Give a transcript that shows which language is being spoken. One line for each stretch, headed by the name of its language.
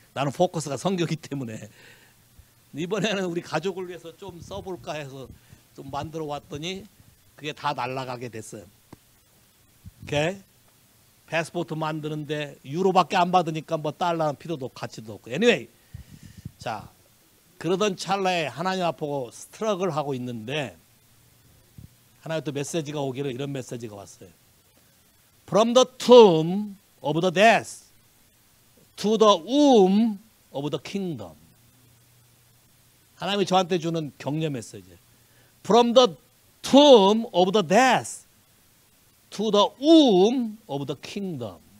Korean: 나는 포커스가 선교기 때문에. 이번에는 우리 가족을 위해서 좀 써볼까 해서 좀 만들어 왔더니 그게 다 날아가게 됐어요. 오케이? 패스포트 만드는데 유로밖에 안 받으니까 뭐 달러는 필요도 없고 가치도 없고. anyway, 자, 그러던 찰나에 하나님 앞으로 스트럭을 하고 있는데 하나님 또 메시지가 오기를 이런 메시지가 왔어요.
English: From the tomb of the death to the womb of the kingdom.
Korean: 하나님이 저한테 주는 격려 메시지.
English: From the tomb of the death to the womb of the kingdom.